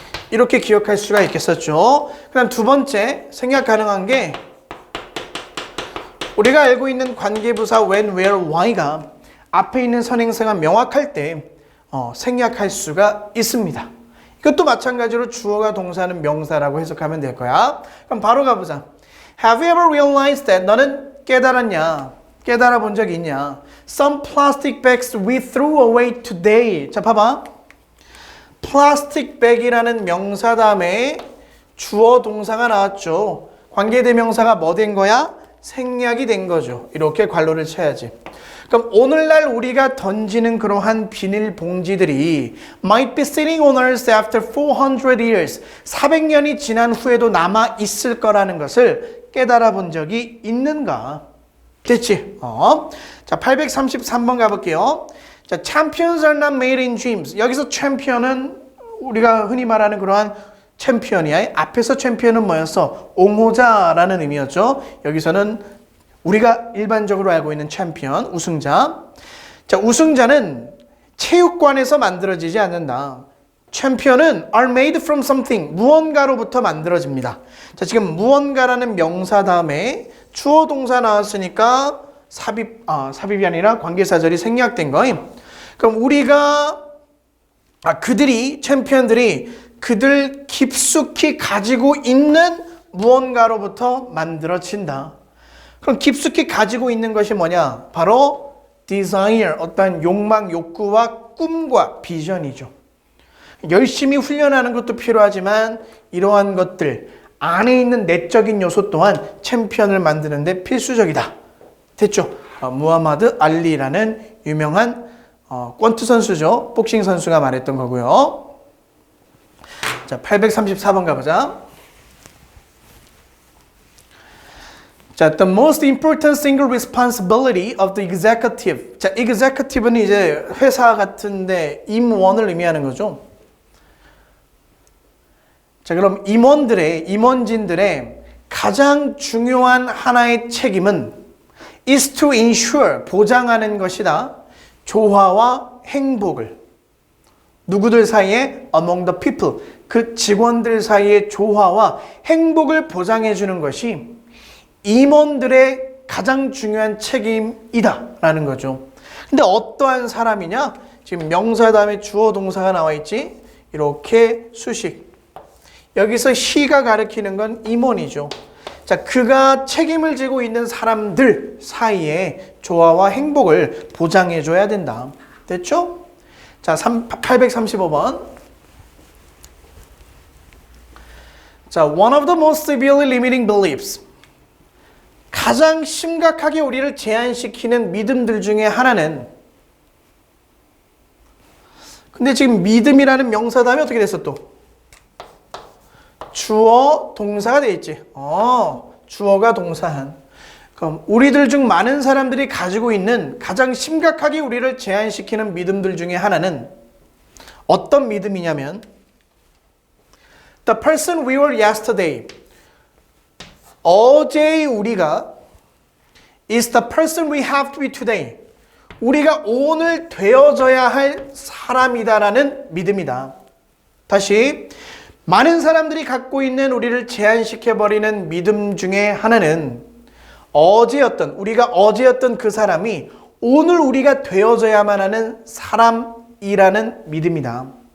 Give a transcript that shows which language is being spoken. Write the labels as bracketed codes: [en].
[ko] 이렇게 기억할 수가 있겠었죠. 그다음 두 번째 생략 가능한 게 우리가 알고 있는 관계부사 when, where, why가 앞에 있는 선행사가 명확할 때 생략할 수가 있습니다. 이것도 마찬가지로 주어가 동사는 명사라고 해석하면 될 거야. 그럼 바로 가보자. [en] Have you ever realized that? [ko] 너는 깨달았냐? 깨달아 본 적이 있냐? [en] Some plastic bags we threw away today. [ko] 자, 봐봐. 플라스틱 백이라는 명사 다음에 주어 동사가 나왔죠. 관계대명사가 뭐 된 거야? 생략이 된 거죠. 이렇게 괄호를 쳐야지. 그럼 오늘날 우리가 던지는 그러한 비닐봉지들이 [en] might be sitting on earth after 400 years [ko] 400년이 지난 후에도 남아 있을 거라는 것을 깨달아 본 적이 있는가? 됐지? 자, 833번 가볼게요. [en] 자, champions are not made in dreams. [ko] 여기서 챔피언은 우리가 흔히 말하는 그러한 챔피언이야. 앞에서 챔피언은 뭐였어? 옹호자라는 의미였죠. 여기서는 우리가 일반적으로 알고 있는 챔피언, 우승자. 자, 우승자는 체육관에서 만들어지지 않는다. [en] 챔피언은 are made from something. [ko] 무언가로부터 만들어집니다. 자, 지금 무언가라는 명사 다음에 주어 동사 나왔으니까 삽입이 아니라 관계사절이 생략된 거임. 그럼 우리가 그들이 챔피언들이 그들 깊숙이 가지고 있는 무언가로부터 만들어진다. 그럼 깊숙이 가지고 있는 것이 뭐냐? 바로 desire, 어떤 욕망, 욕구와 꿈과 비전이죠. 열심히 훈련하는 것도 필요하지만 이러한 것들 안에 있는 내적인 요소 또한 챔피언을 만드는 데 필수적이다. 됐죠? 무하마드 알리라는 유명한 권투 선수죠. 복싱 선수가 말했던 거고요. 자, 834번 가보자. [en] 자, the most important single responsibility of the executive. [ko] 자, executive는 이제 회사 같은데 임원을 의미하는 거죠. 자, 그럼 임원진들의 가장 중요한 하나의 책임은 [en] is to ensure, [ko] 보장하는 것이다. 조화와 행복을. 누구들 사이에? [en] among the people. [ko] 그 직원들 사이의 조화와 행복을 보장해 주는 것이 임원들의 가장 중요한 책임이다 라는 거죠. 근데 어떠한 사람이냐? 지금 명사 다음에 주어 동사가 나와 있지? 이렇게 수식. 여기서 he가 가리키는 건 임원이죠. 자, 그가 책임을 지고 있는 사람들 사이에 조화와 행복을 보장해 줘야 된다. 됐죠? 자, 835번. [en] 자, one of the most severely limiting beliefs. [ko] 가장 심각하게 우리를 제한시키는 믿음들 중에 하나는, 근데 지금 믿음이라는 명사 다음에 어떻게 됐어 또? 주어 동사가 돼 있지. 주어가 동사한. 그럼 우리들 중 많은 사람들이 가지고 있는 가장 심각하게 우리를 제한시키는 믿음들 중에 하나는 어떤 믿음이냐면 [en] The person we were yesterday. [ko] 어제의 우리가 [en] is the person we have to be today. [ko] 우리가 오늘 되어져야 할 사람이다라는 믿음이다. 다시, 많은 사람들이 갖고 있는 우리를 제한시켜버리는 믿음 중에 하나는 우리가 어제였던 그 사람이 오늘 우리가 되어져야만 하는 사람이라는 믿음이다.